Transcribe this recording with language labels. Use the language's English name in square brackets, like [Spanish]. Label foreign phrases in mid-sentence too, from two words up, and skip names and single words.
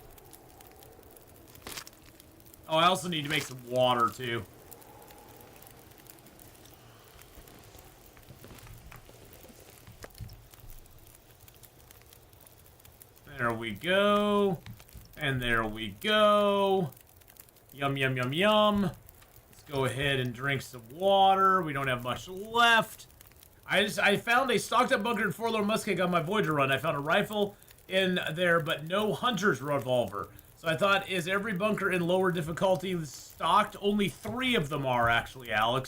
[English] Oh, I also need to make some water, too. There we go. And there we go. Yum, yum, yum, yum. Let's go ahead and drink some water. We don't have much left. I found a stocked up bunker and 4-lower muskeg on my Voyager run. I found a rifle in there, but no hunter's revolver. So I thought, is every bunker in lower difficulty stocked? Only 3 of them are, actually, Alex.